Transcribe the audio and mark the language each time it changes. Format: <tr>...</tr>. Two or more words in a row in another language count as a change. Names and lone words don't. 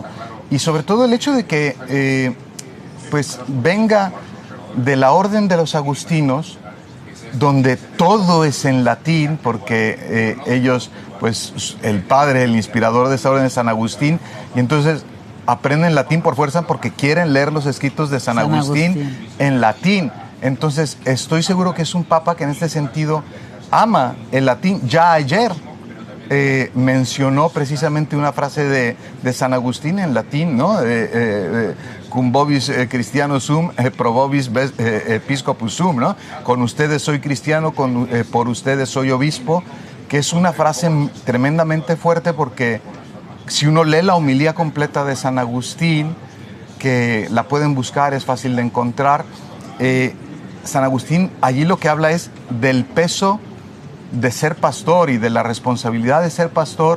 <es>Y sobre todo el hecho de que pues venga de la orden de los agustinos, donde todo es en latín, porque ellos, pues el padre, el inspirador de esa orden es San Agustín, y entonces aprenden latín por fuerza porque quieren leer los escritos de San Agustín en latín. Entonces estoy seguro que es un papa que en este sentido ama el latín. Ya ayer mencionó precisamente una frase de San Agustín en latín, ¿no?</es> <la>Cum vobis Christiano sum, pro vobis episcopus sum,</la> <es>¿no? Con ustedes soy cristiano, por ustedes soy obispo, que es una frase tremendamente fuerte, porque si uno lee la homilía completa de San Agustín, que la pueden buscar, es fácil de encontrar, San Agustín allí lo que habla es del peso de ser pastor y de la responsabilidad de ser pastor.</es>